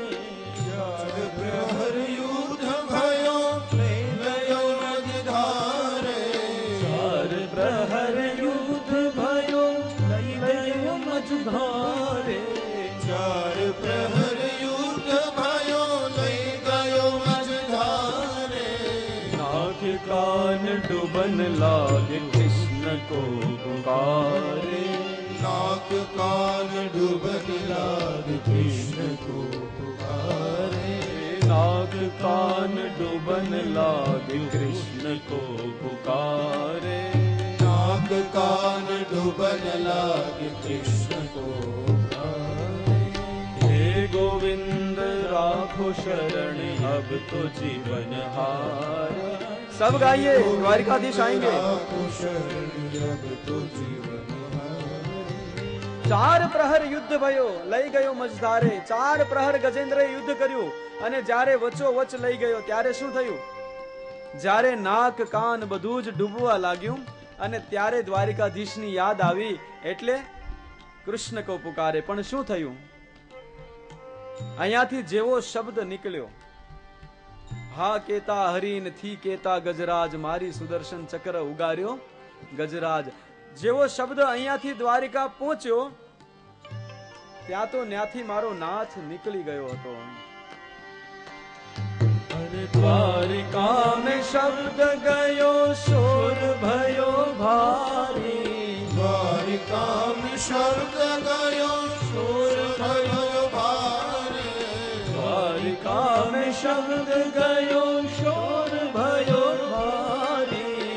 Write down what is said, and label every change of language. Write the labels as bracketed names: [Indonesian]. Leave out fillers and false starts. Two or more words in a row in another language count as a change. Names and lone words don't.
[Hindi] चार प्रहर युद्ध भयो लई गयो मझधारे. चार प्रहर युद्ध भयो लई गयो मझधारे. चार प्रहर युद्ध भयो लई गयो मझधारे. नाक कान डुबन लागे कृष्ण को पुकारे. नाक कान डूबन लाग कृष्ण को पुकारे. नाक कान डुबन लागे कृष्ण को पुकारे. नाक कान डूबन लाग कृष्ण को पुकारे. हे गोविंद राखो शरण अब तो जीवन हार. सब गाइए, द्वारिकाधीश आएंगे. राखो शरण अब तो जीवन हार. चार प्रहर युद्ध भयो लई गयो मझधारे. [Gujarati] ચાર પ્રહર ગજેન્દ્રએ યુદ્ધ કર્યું, અને જ્યારે વચ્ચો વચ લઈ ગયો ત્યારે શું થયું? જ્યારે નાક કાન બધું જ ડૂબવા લાગ્યું, અને ત્યારે દ્વારિકાધીશની યાદ આવી, એટલે [Hindi] कृष्ण को पुकारे. [Gujarati] પણ શું થયું? અહીંયાથી જેવો શબ્દ નીકળ્યો, હા કેતા હરીન થી કેતા ગજરાજ, મારી સુદર્શન ચક્ર ઉગાર્યો ગજરાજ. જેવો શબ્દ અહીંયાથી દ્વારિકા પહોંચ્યો, ત્યાં તો ન્યાથી મારો નાથ નીકળી ગયો હતો. [Hindi] अरे द्वारिका में शब्द गयो शोर भयो भारी. द्वारिका में शब्द गयो शोर भयो भारी. द्वारिका में शब्द गयो शोर भयो भारी.